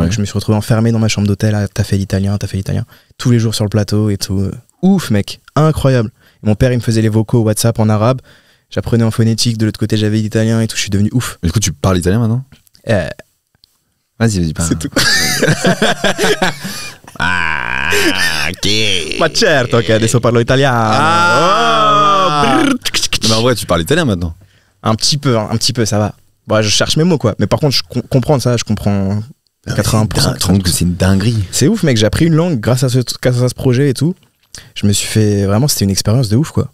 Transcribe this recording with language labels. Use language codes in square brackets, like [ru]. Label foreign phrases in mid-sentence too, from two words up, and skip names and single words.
[fr] Donc je me suis retrouvé enfermé dans ma chambre d'hôtel à t'as fait l'italien. Tous les jours sur le plateau et tout. Ouf, mec, incroyable. Et mon père, il me faisait les vocaux WhatsApp en arabe. J'apprenais en phonétique. De l'autre côté, j'avais l'italien et tout. Je suis devenu ouf. Mais du coup, tu parles italien maintenant? Vas-y, parle. C'est tout. Ah, ok. [it] Ma certo che adesso parlo italiano. [fr] Mais en vrai, tu parles italien maintenant? Un petit peu, ça va. Bon, je cherche mes mots, quoi. Mais par contre, je comprends ça, je comprends 80%. Tu trouves que c'est une dinguerie? C'est ouf, mec. J'ai appris une langue grâce à ce projet et tout. Je me suis fait... Vraiment, c'était une expérience de ouf, quoi.